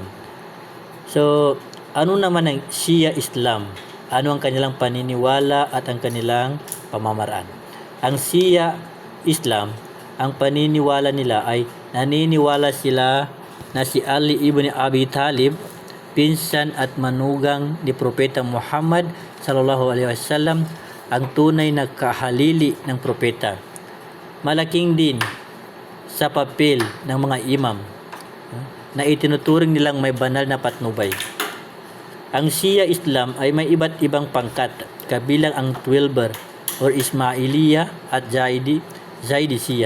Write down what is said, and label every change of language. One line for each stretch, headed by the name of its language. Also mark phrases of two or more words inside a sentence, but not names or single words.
Filipino: So, ano naman ang Shia Islam? Ano ang kanilang paniniwala at ang kanilang pamamaraan? Ang Shia Islam, ang paniniwala nila ay naniniwala sila na si Ali ibn Abi Talib, pinsan at manugang ni Propeta Muhammad
Arabic: sallallahu alaihi wasallam,
Filipino: ang tunay na kahalili ng propeta. Malaking din sa papel ng mga imam na itinuturing nilang may banal na patnubay. Ang Shia Islam ay may iba't ibang pangkat, kabilang ang Twelver or Ismailiya at Zaidi Shia.